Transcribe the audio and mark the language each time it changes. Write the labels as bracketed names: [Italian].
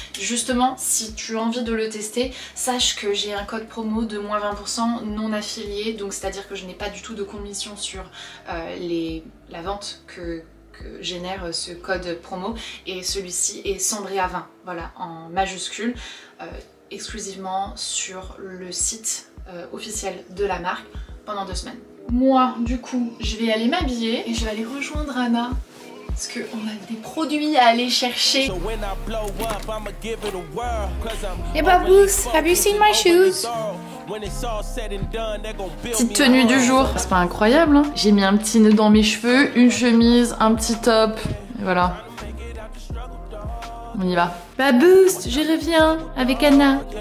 [French] Justement, si tu as envie de le tester, sache que j'ai un code promo de moins 20% non affilié, donc c'est à dire que je n'ai pas du tout de commission sur la vente que génère ce code promo et celui-ci est Cendré à 20, voilà, en majuscule. exclusivement sur le site officiel de la marque pendant 2 semaines. Moi, du coup, je vais aller m'habiller et je vais aller rejoindre Anna parce qu'on a des produits à aller chercher. [English] Hey Babous, have you seen my shoes? [French] Petite tenue du jour. C'est pas incroyable, hein? J'ai mis un petit nœud dans mes cheveux, une chemise, un petit top. Et voilà. On y va. Babous, je reviens avec Anna.